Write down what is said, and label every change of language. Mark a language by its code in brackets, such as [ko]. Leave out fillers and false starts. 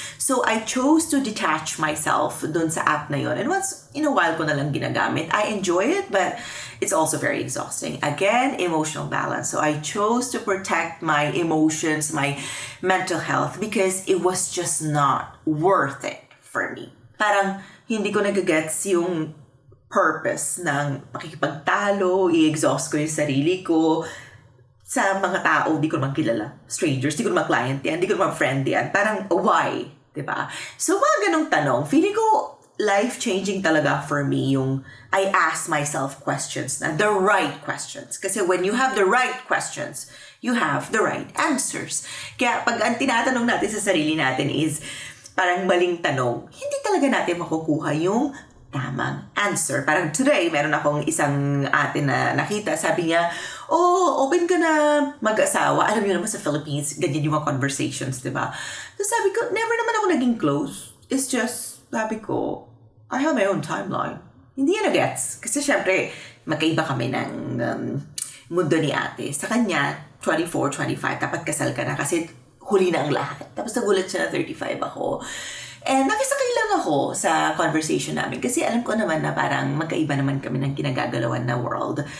[en] So, I chose to detach myself [tl] doon sa app na yon. [en] And once in a while ko na lang ginagamit, I enjoy it, but it's also very exhausting. Again, emotional balance. So, I chose to protect my emotions, my mental health, because it was just not worth it for me. [tl] Parang hindi ko nagagets yung purpose ng pakikipagtalo, i-exhaust ko yung sarili ko sa mga tao di ko naman kilala. Strangers, di ko naman client yan, di ko naman friend yan. Parang, why? Diba? [en] So, [tl] mga ganong tanong, [en] feeling ko life-changing talaga for me yung I ask myself questions na the right questions. Kasi when you have the right questions, you have the right answers. [tl] Kaya pag ang tinatanong natin sa sarili natin is parang maling tanong, hindi talaga natin makukuha yung tamang answer. Parang today, meron akong isang ate na nakita. Sabi niya, open ka na mag-asawa. Alam niyo naman sa Philippines, ganyan yung mga conversations, diba? So sabi ko, never naman ako naging close. [en] It's just, [tl] sabi ko, [en] I have my own timeline. [tl] Hindi yan na-gets. Kasi syempre, magkaiba kami ng mundo ni ate. Sa kanya, 24, 25, dapat kasal ka na kasi huli na ang lahat. Tapos nagulat siya na 35 ako. And nakisakay lang ako sa conversation namin kasi alam ko naman na parang magkaiba naman kami ng ginagagalawan na world.